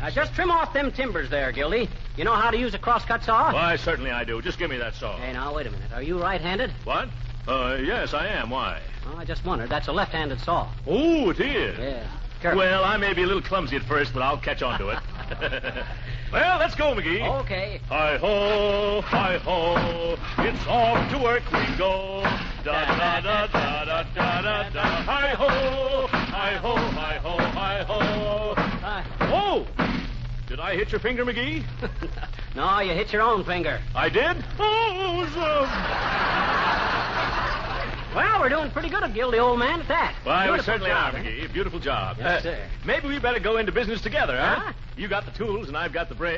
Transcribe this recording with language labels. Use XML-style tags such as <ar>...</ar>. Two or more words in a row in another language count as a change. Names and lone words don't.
<en>Just trim off them timbers there, Gildy. You know how to use a crosscut saw? Why, certainly I do. Just give me that saw. Hey, now, wait a minute. Are you right-handed? What? Yes, I am. Why? Oh, I just wondered. That's a left-handed saw. Oh, it is? Yeah. Careful. Well, I may be a little clumsy at first, but I'll catch on to it. Well, let's go, McGee. Okay. Hi-ho, hi-ho, it's off to work we go. Da-da-da-da-da-da-da-da. Hi-ho, hi-ho, hi-ho, hi-ho. Oh! Did I hit your finger, McGee? No, you hit your own finger. I did? Oh, Well, we're doing pretty good at Gildy, old man, at that. Well, we certainly are, McGee. Beautiful job. Yes, sir. Maybe we better go into business together, huh? You got the tools, and I've got the brain.</en>